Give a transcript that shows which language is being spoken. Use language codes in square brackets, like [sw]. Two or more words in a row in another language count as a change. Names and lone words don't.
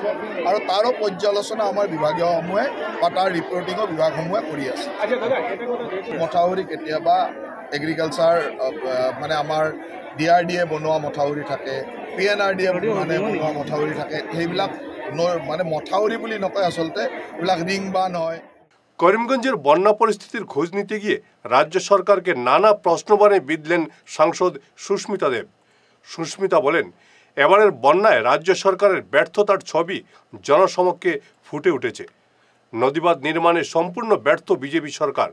[as] আৰু তাৰো পৰ্যালোচনা আমাৰ বিভাগীয়সমূহে বা তাৰ ৰিপৰ্টিঙৰ বিভাগসমূহে কৰি আছে। মথাউৰি কেতিয়াবা এগ্ৰিকালচাৰ মানে আমাৰ DRDA বনোৱা মথাউৰি থাকে, PNRDA মানে বনোৱা মথাউৰি থাকে, সেইবিলাক মানে মথাউৰি বুলি নকয়, আচলতে এইবিলাক ৰিং বান হয়। [bn] করিমগঞ্জের বন্যা পরিস্থিতির খোঁজ নিতে গিয়ে রাজ্য সরকারকে নানা প্রশ্নবাণে বিঁধলেন সাংসদ সুস্মিতা দেব। সুস্মিতা বলেন, এবারের বন্যায় রাজ্য সরকারের ব্যর্থতার ছবি জনসমক্ষে ফুটে উঠেছে। নদীবাঁধ নির্মাণে সম্পূর্ণ ব্যর্থ বিজেপি সরকার।